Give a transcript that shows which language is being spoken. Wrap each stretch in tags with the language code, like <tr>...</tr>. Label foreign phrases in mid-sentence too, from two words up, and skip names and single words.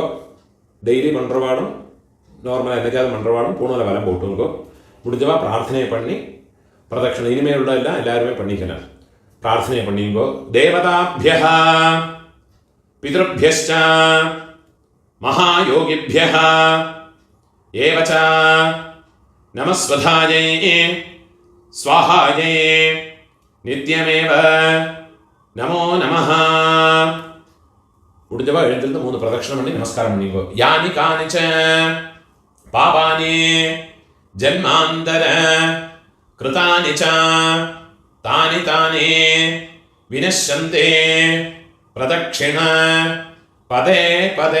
<ta>டெய்லி பண்றவாடும் நார்மலாக என்னைக்காவது பண்றவாடும் பூணால வரம் போட்டுங்கோ. முடிஞ்சவா பிரார்த்தனை பண்ணி பிரதட்சணை இனிமேல் உள்ள எல்லாம் எல்லாருமே பண்ணிக்கலாம். பிரார்த்தனை பண்ணிங்கோ.</ta> <sa>தேவதாபியः பித்ருभ्यश्च महायोगिभ्यः एव च नमस्वधायै स्वाहायै नित्यमेव नमो नमः.</sa> <ta>முடிஞ்சவா எழுந்திருந்து 3 பிரதட்சணம் பண்ணி நமஸ்காரம் பண்ணிக்கோ.</ta> <sa>यानि कानिच्च पापानि जन्मान्तर कृतानि च तानि तानि विनश्यन्ते प्रदक्षिण पदे पदे.</sa>